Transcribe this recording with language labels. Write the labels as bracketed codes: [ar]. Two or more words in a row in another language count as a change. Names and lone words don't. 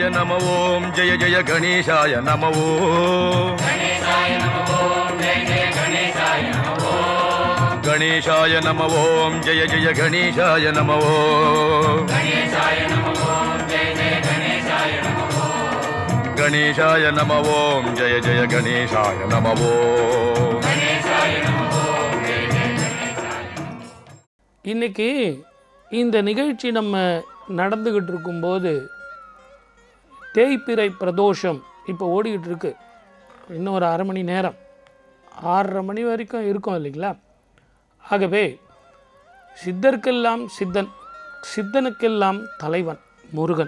[sa] नमः ओम जय जय गणेशाय नमः ओम गणेशाय नमः ओम जय जय गणेशाय नमः ओम गणेशाय नमः ओम जय जय गणेशाय नमः ओम गणेशाय नमः ओम जय जय गणेशाय नमः ओम गणेशाय नमः ओम जय जय गणेशाय नमः ओम गणेशाय नमः ओम जय जय गणेशाय [ta] இன்னைக்கு இந்த நிகழ்ச்சி நம்ம நடந்துகிட்டு இருக்கும்போது தேய்பிறை பிரதோஷம் இப்போ ஓடிக்கிட்டு இருக்கு. இன்னும் ஒரு அரை மணி நேரம் 6:30 மணி வரைக்கும் இருக்கும் இல்லைங்களா? ஆகவே சித்தர்க்கெல்லாம் சித்தன், சித்தனுக்கெல்லாம் தலைவன் முருகன்.